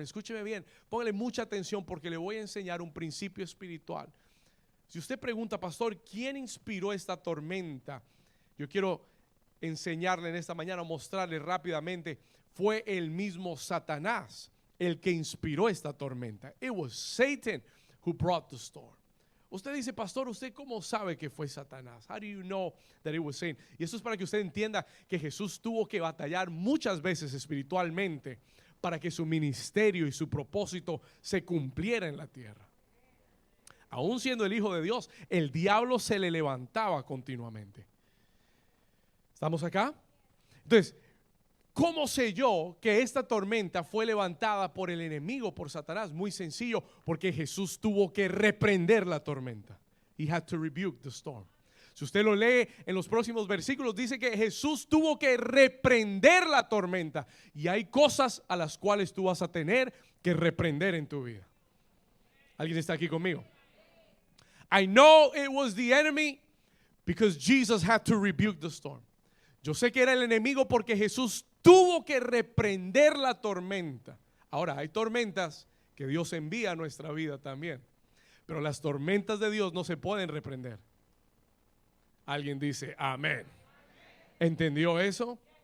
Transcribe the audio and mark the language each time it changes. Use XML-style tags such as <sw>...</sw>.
<es>Escúcheme bien, póngale mucha atención porque le voy a enseñar un principio espiritual. Si usted pregunta, pastor, ¿quién inspiró esta tormenta? Yo quiero enseñarle en esta mañana, mostrarle rápidamente, fue el mismo Satanás el que inspiró esta tormenta.</es> <en>It was Satan who brought the storm.</en> <es>Usted dice, pastor, ¿usted cómo sabe que fue Satanás?</es> <en>How do you know that it was Satan?</en> <es>Y eso es para que usted entienda que Jesús tuvo que batallar muchas veces espiritualmente para que su ministerio y su propósito se cumpliera en la tierra. Aún siendo el Hijo de Dios, el diablo se le levantaba continuamente. ¿Estamos acá? Entonces, ¿cómo sé yo que esta tormenta fue levantada por el enemigo, por Satanás? Muy sencillo, porque Jesús tuvo que reprender la tormenta.</es> <en>He had to rebuke the storm.</en> <es>Si usted lo lee en los próximos versículos, dice que Jesús tuvo que reprender la tormenta. Y hay cosas a las cuales tú vas a tener que reprender en tu vida. ¿Alguien está aquí conmigo?</es> <en>I know it was the enemy because Jesus had to rebuke the storm.</en> <es>Yo sé que era el enemigo porque Jesús tuvo que reprender la tormenta. Ahora, hay tormentas que Dios envía a nuestra vida también, pero las tormentas de Dios no se pueden reprender. Alguien dice amén. ¿Entendió eso?</es>